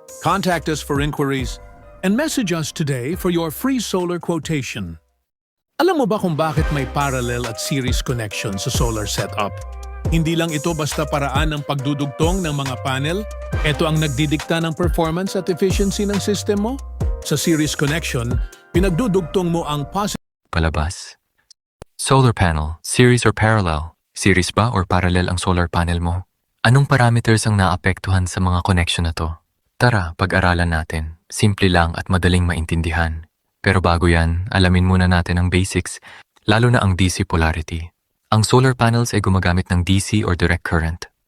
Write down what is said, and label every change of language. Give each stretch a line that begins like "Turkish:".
English: Contact us for inquiries and message us today for your free solar quotation.
Filipino: Alam mo ba kung bakit may parallel at series connection sa solar setup? Hindi lang ito basta paraan ng pagdudugtong ng mga panel, ito ang nagdidikta ng performance at efficiency ng system mo. Sa series connection, pinagdudugtong mo ang positive Palabas.
English: Solar panel, series or parallel?
Filipino: Series ba or parallel ang solar panel mo? Anong parameters ang naapektuhan sa mga connection na to? Tara, pag-aralan natin. Simple lang at madaling maintindihan. Pero bago yan, alamin muna natin ang basics, lalo na ang DC polarity. Ang solar panels ay gumagamit ng DC or direct current.